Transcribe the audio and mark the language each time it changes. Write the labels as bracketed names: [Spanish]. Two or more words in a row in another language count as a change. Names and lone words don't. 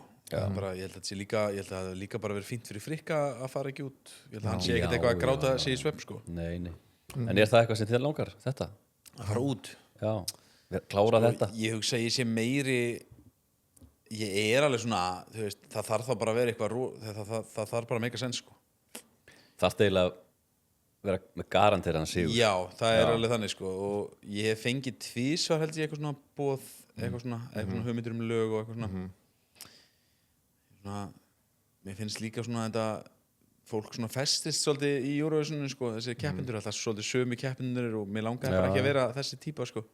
[Icelandic] Bara, ég held að það líka bara verið fínt fyrir Frikka að fara ekki út. Ég held að hann sé ekkert eitthvað að gráta sig í svefn sko. Nei. En er það eitthvað sem þér langar, þetta? Að fara út? Já, klára þetta. Ég hugsa að ég sé meiri, ég er alveg svona, þú veist, það þarf þá bara að vera eitthvað, það þarf bara að [English] make a sense [Icelandic] sko. Þarf eiginlega að vera með garanteraðan sigur. Já, það er alveg þannig sko. Og ég hef fengið tvísvar held ég eitthvað svona boð, eitthvað svona hugmyndir lög og eitthvað svona. Mér finnst líka svona þetta fólk svona festist svolítið í Eurovisioninu sko, þessi keppendur alltaf svolítið sömu keppendur og mér langaði bara ekki að vera þessi típa sko.